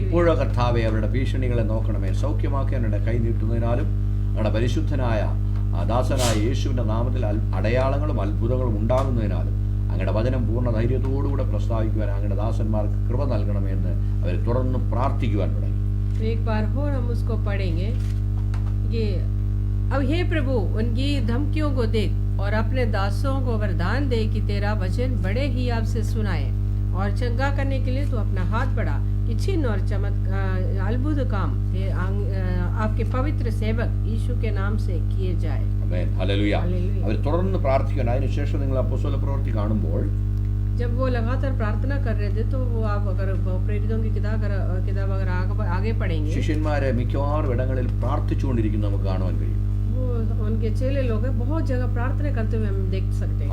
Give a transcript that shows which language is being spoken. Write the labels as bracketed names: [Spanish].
[Malayalam] ഇപ്പോഴോ കർത്താവെ അവരുടെ ഭീഷണികളെ നോക്കണമേ. സൗഖ്യമാക്കാൻ അവരുടെ കൈ നീട്ടുന്നതിനാലും അവരുടെ പരിശുദ്ധനായ ദാസനായ യേശുവിൻ്റെ നാമത്തിൽ അടയാളങ്ങളും അത്ഭുതങ്ങളും ഉണ്ടാകുന്നതിനാലും അങ്ങയുടെ വചനം പൂർണ്ണ ധൈര്യത്തോടുകൂടെ പ്രസ്താവിക്കുവാൻ അങ്ങയുടെ ദാസന്മാർക്ക് കൃപ നൽകണമെന്ന് അവർ തുടർന്ന് പ്രാർത്ഥിക്കുവാൻ തുടങ്ങി. [Hindi] एक बार और हम उसको पढ़ेंगे कि अब हे प्रभु उनकी धमकियों को देख और अपने दासों को वरदान दे कि तेरा वचन बड़े ही आपसे सुनाए और चंगा करने के लिए तू अपना हाथ बढ़ा कि चिन्ह और चमत्कार अद्भुत काम आपके पवित्र सेवक यीशु के नाम से किए जाए. [Malayalam] ആമേൻ. ഹല്ലേലൂയ. ഹല്ലേലൂയ. അവർ തുടർന്ന് പ്രാർത്ഥിക്കണം. അതിനുശേഷം നിങ്ങൾ അപ്പോസ്തല പ്രവൃത്തി കാണുമ്പോൾ [Hindi] जब वो लगातार प्रार्थना कर रहे थे तो वो आप अगर प्रेरितों की किताब अगर आगे पढ़ेंगे [Malayalam] ശിഷ്യന്മാരെ മിക്കവാറും ഇടങ്ങളിൽ പ്രാർത്ഥിച്ചുകൊണ്ടിരിക്കുന്ന നമുക്ക് കാണുവാൻ കഴിയും. [Hindi] वो उनके चेले लोग हैं, बहुत जगह प्रार्थना करते हुए हम देख सकते हैं.